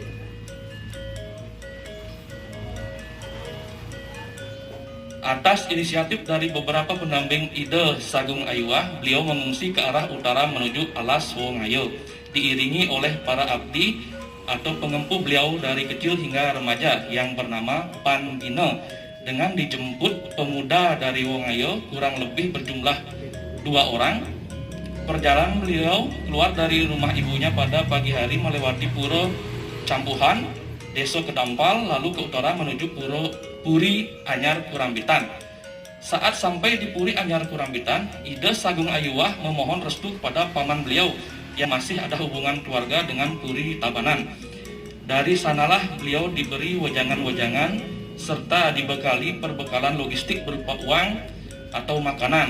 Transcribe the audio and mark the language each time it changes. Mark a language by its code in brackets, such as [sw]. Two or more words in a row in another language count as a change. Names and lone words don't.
[id] Atas inisiatif dari beberapa pendamping Ide Sagung Ayuwah, beliau mengungsi ke arah utara menuju Alas Wongayo, diiringi oleh para abdi atau pengempu beliau dari kecil hingga remaja yang bernama Pandino, dengan dijemput pemuda dari Wongayo kurang lebih berjumlah 2 orang. Perjalanan beliau keluar dari rumah ibunya pada pagi hari melewati Puro Campuhan, Desa Kedampal, lalu ke utara menuju Puri Anyar Kurambitan. Saat sampai di Puri Anyar Kurambitan, Ide Sagung Ayuwah memohon restu kepada paman beliau yang masih ada hubungan keluarga dengan Puri Tabanan. Dari sanalah beliau diberi wejangan-wejangan serta dibekali perbekalan logistik berupa uang atau makanan.